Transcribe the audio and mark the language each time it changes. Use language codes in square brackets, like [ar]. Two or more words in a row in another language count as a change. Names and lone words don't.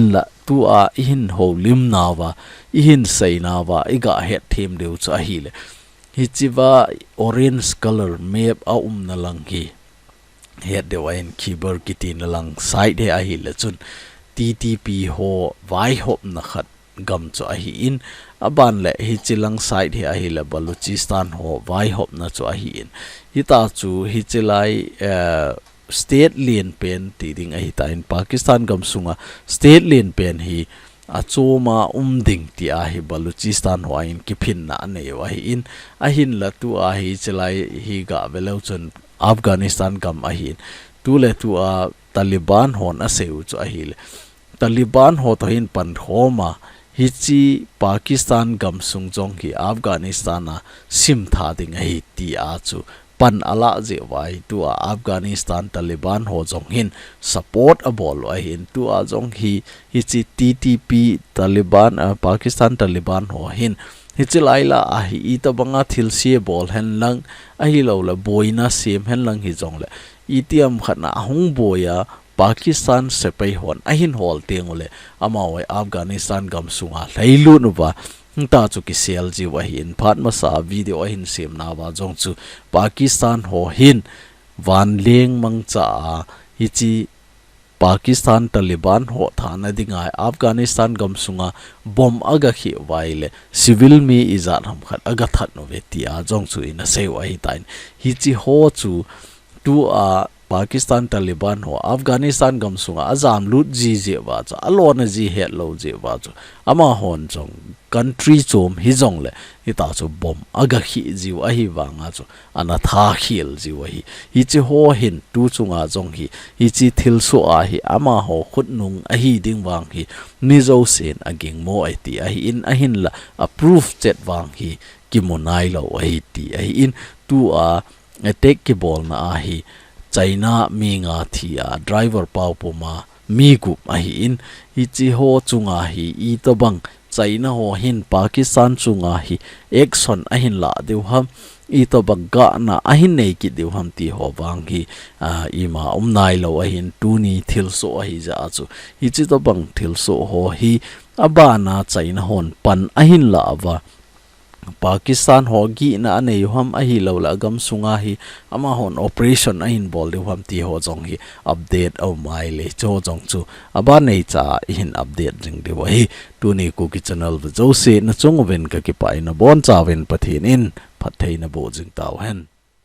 [tcz] la tu a hin ho lim na wa hin sei na wa iga het them deu chu a hi le hi chi wa [en] orange color map [tcz] a na lang hi het de wa in kiber kiti na lang side he a hi le chun TTP ho vai hop na khat gam chu a hi in aban le hi chilang side hi a hi le Balochistan ho vai hop na chu a hi in hi ta chu hi chilai state lien pen ti ding a hi ta in Pakistan gam sunga state lien pen hi achoma ding ti a hi Balochistan ho in kiphin na ne wa hi in a hin la tu a hi chilai hi ga velo chun Afghanistan gam a hi tu le tu a Taliban hon a seu chu a hi le Taliban ho to hin pan khoma hi chi Pakistan gam sung jong ki Afghanistan a sim tha ding hi ti a chu pan ala je wai tu a Afghanistan Taliban ho jong hin support a bol wa hin tu a jong hi chi TTP Taliban Pakistan Taliban ho hin hi chi laila a hi ta banga thilsie bol hen lang a hi lo la boina sim hen lang hi jong le itiam khana hung boya Pakistan sepai hon ahin hol tengole amawe Afghanistan gam sunga leilu nu ba ta chu ki sel ji wa hin phat ma sa video hin sim na wa jong chu Pakistan ho hin van leng mang cha hi chi Pakistan Taliban ho thana dinga Afghanistan gam sunga bom aga khi waile civil mi izat ham khat aga that no ve ti a jong chu in a se wa hi tain hi chi ho chu tu a Pakistan Taliban ho Afghanistan gam sunga azam lut ji je wa cha alona ji het lo je wa chu ama hon chong country chom hi jong le hi ta chu bom aga khi ji wa hi wanga chu ana tha khil ji wa hi chi ho hin tu chunga jong hi chi thilso a hi ama ho khut nung a hi ding wang hi ni zo sen aging mo ai ti a hi in a hin la approve chet wang hi ki monai lo a hi ti a hi in tu a attack ki bol na a hi China mi nga thia driver pau puma mi gup a hi in hi chi ho chunga hi I to bang China ho hin Pakistan chunga hi action a hin la deu ham I to bang ga na a hin nei ki deu ham ti ho wang hi ima nai lo a hin tu ni thilso a hi ja chu hi chi to bang thilso ho hi abana China hon pan a hin la wa Pakistan hogi na anei hom a hi lo la gam sunga hi ama hon operation a hin bol de hom ti ho jong hi update au mai le cho jong chu aba nei cha hin update jing de wa hi tu ni KUKI channel vu jo se na chung ven ka ki pai na bon cha ven pathin in phathei na bo jing taw hen